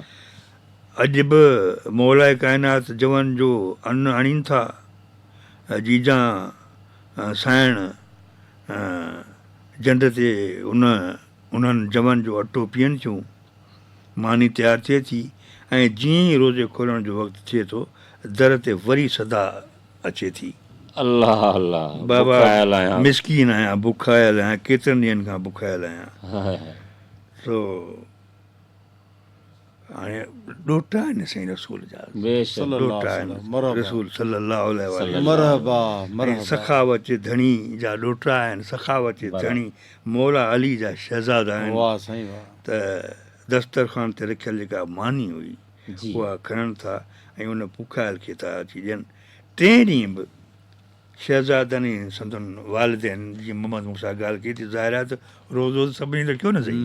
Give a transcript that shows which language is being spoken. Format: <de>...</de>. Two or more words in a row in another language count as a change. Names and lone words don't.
<sd>अॼु बि मौलाए काइनात जवन जो अन्न आणीनि था, जीजा साइण जंड ते उन्हनि जवन जो अटो पीअनि थियूं, मानी तयारु थिए थी, ऐं जीअं ई रोज़े खोलण जो वक़्तु थिए थो दर ते वरी सदा अचे थी, अल्लाह अल्लाह। बाबा बुखायल आहियां। मिसकीन आहियां, बुखायल आहियां, केतिरनि ॾींहंनि खां बुखायल आहियां। सो हाणे ॾोटा आहिनि साईं रसूल जा, बेशक। ॾोटा आहिनि रसूल</sd> <ar>صلى الله عليه وسلم.</ar> <sd>मरहबा ऐं मरहबा। सखावत जे धणी जा ॾोटा आहिनि, सखावत जे धणी मौला अली जा शहज़ादा आहिनि। वाह साईं वाह। त दस्तरख़्वान ते रखियल जेका मानी हुई जी। उहा खणनि था ऐं उन बुखायल खे था अची ॾियनि। 3 ॾींहं बि शहज़ादनि संदन वालिदैन जीअं मोहम्मद मूसा ॻाल्हि कई थी, ज़ाहिरात रोज़ो सभिनी रखियो न साईं।</sd>